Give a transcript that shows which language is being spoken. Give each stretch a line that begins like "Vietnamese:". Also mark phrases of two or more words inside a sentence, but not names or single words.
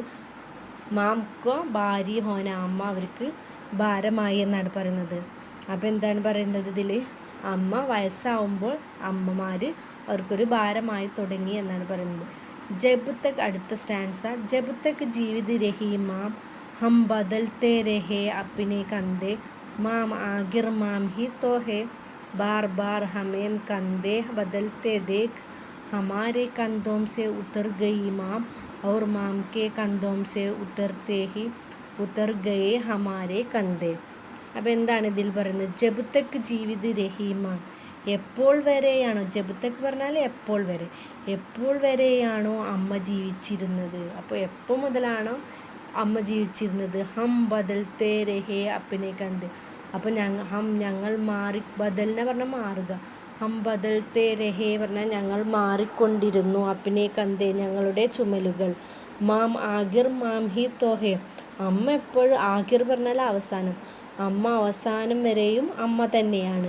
Hindi: माँ को भारी होना,
Malayalam: അമ്മ അവർക്ക് ഭാരമായി എന്നാണ് പറയുന്നത്. അപ്പോൾ എന്താണ് പറയുന്നത് ഇതിൽ? അമ്മ വയസ്സാവുമ്പോൾ അമ്മമാർ അവർക്കൊരു ഭാരമായി തുടങ്ങി എന്നാണ് പറയുന്നത്.
Hindi: जब तक,
Malayalam: അടുത്ത സ്റ്റാൻസ,
Hindi: जब तक जीवित रही माँ हम बदलते रहे अपने कंधे माम आखिर माम ही तो है, बार बार हमें कंधे बदलते देख, हमारे कंधों से उतर गई माम और माम के कंधों से उतरते ही उतर गए हमारे कंधे.
Malayalam: അപ്പം എന്താണ് ഇതിൽ പറയുന്നത്?
Hindi: जब तक जीवित रही माँ,
Malayalam: എപ്പോൾ വരെയാണോ,
Hindi: जब तक
Malayalam: പറഞ്ഞാൽ എപ്പോൾ വരെ, എപ്പോൾ വരെയാണോ അമ്മ ജീവിച്ചിരുന്നത്, അപ്പോൾ എപ്പോൾ മുതലാണോ അമ്മ ജീവിച്ചിരുന്നത്.
Hindi: हम बदलते रहे अपने कंधे,
Malayalam: അപ്പോൾ ഞങ്ങൾ മാറി, ബദലിനെ പറഞ്ഞാൽ മാറുക,
Hindi: हम बदलते रहे
Malayalam: പറഞ്ഞാൽ ഞങ്ങൾ മാറിക്കൊണ്ടിരുന്നു,
Hindi: अपने कंधे
Malayalam: ഞങ്ങളുടെ ചുമലുകൾ,
Hindi: माँ आखिर माँ ही तो है
Malayalam: അമ്മ എപ്പോഴും, ആഖിർ പറഞ്ഞാൽ അവസാനം, അമ്മ അവസാനം വരെയും അമ്മ തന്നെയാണ്.